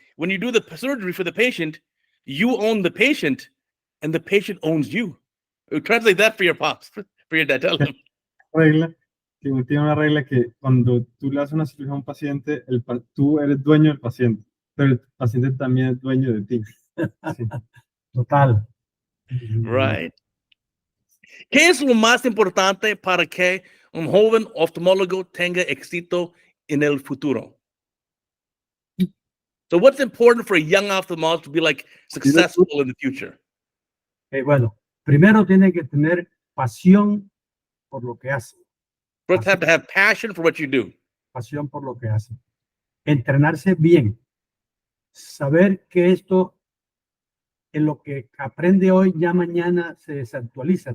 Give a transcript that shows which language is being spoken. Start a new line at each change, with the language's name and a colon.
English: When you do the surgery for the patient, you own the patient, and the patient owns you. Translate that for your pops, for your dad. Tell them.
Spanish: Regla, que tiene una regla que cuando tú le haces una cirugía a un paciente, tú eres dueño del paciente, pero el paciente también es dueño de ti. Sí. Total.
English: Right.
Spanish: ¿Qué es lo más importante para que un joven oftalmólogo tenga éxito en el futuro?
English: So what's important for a young ophthalmologist to be like successful in the future?
Spanish: Bueno, primero tiene que tener pasión por lo que hace.
English: First, have to have passion for what you do.
Spanish: Pasión por lo que hace. Entrenarse bien. Saber que esto, en lo que aprende hoy, ya mañana se desactualiza.